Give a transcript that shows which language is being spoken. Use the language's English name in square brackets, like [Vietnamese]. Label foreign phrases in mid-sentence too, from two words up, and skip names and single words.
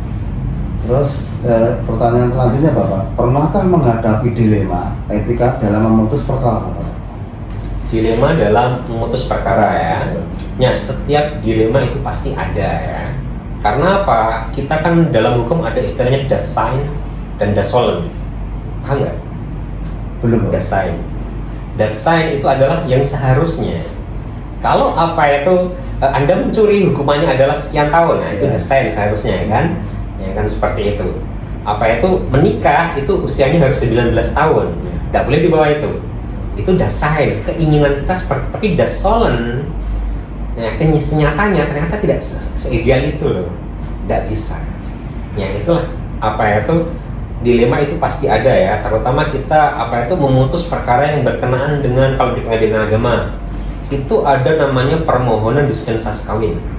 [Indonesian] Terus pertanyaan selanjutnya Bapak, pernahkah menghadapi dilema etika dalam memutus perkara Bapak? Dilema dalam memutus perkara ya. Ya setiap dilema itu pasti ada ya. Karena apa? Kita kan dalam hukum ada istilahnya [German] das sein [Indonesian] dan [German] das sollen. [Indonesian] Paham nggak? Belum. [German] Das sein. Das sein [Indonesian] itu adalah yang seharusnya. Kalau apa itu Anda mencuri hukumannya adalah sekian tahun, nah itu [German] das sein [Indonesian] seharusnya kan? Ya kan seperti itu. Apa itu menikah itu usianya harus 19 tahun, nggak boleh di bawah itu. Itu [German] das sein, [Indonesian] keinginan kita seperti, tapi [German] das sollen, [Indonesian] ya kenyataannya ternyata tidak seideal itu loh, nggak bisa. Ya itulah apa itu dilema itu pasti ada ya, terutama kita apa itu memutus perkara yang berkenaan dengan, kalau di pengadilan agama itu ada namanya permohonan dispensasi kawin.